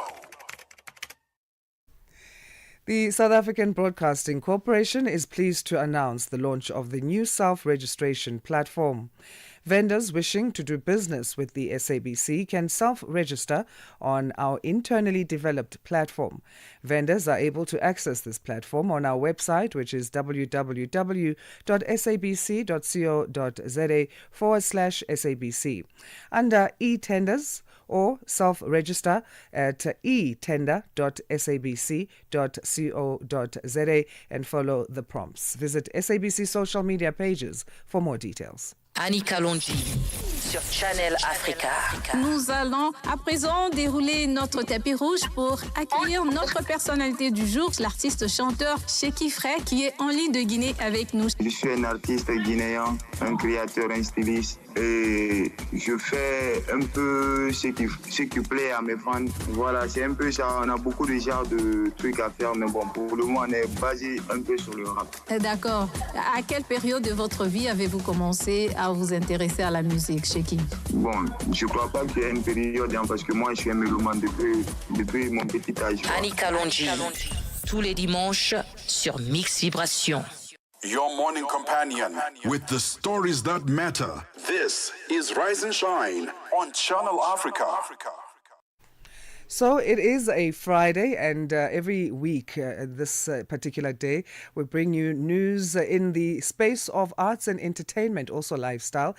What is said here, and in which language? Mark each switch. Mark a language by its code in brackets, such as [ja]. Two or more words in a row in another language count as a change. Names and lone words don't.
[en] The South African Broadcasting Corporation is pleased to announce the launch of the new self-registration platform. Vendors wishing to do business with the SABC can self-register on our internally developed platform. Vendors are able to access this platform on our website, which is www.sabc.co.za/SABC. Under e-tenders, or self-register at etender.sabc.co.za and follow the prompts. Visit SABC social media pages for more details. [fr] Annie Kalonji. sur Channel Africa. Nous allons à présent dérouler notre tapis rouge pour accueillir notre personnalité du jour, l'artiste chanteur Sheki Frey, qui est en ligne de Guinée avec nous. Je suis un artiste guinéen, un créateur, un styliste. Et je fais un peu ce qui plaît à mes fans. Voilà, c'est un peu ça. On a beaucoup de genres de trucs à faire, mais bon, pour le moment, on est basé un peu sur le rap. D'accord. À quelle période de votre vie avez-vous commencé à vous intéresser à la musique, Sheki? Bon, je crois pas qu'il y ait une période, parce que moi, je suis un mélomane depuis mon petit âge. Annika Longi, tous les dimanches sur Mix Vibration. [en] Your morning companion with the stories that matter. This is Rise and Shine on Channel Africa. So it is a Friday, and every week, this particular day, we bring you news in the space of arts and entertainment, also lifestyle.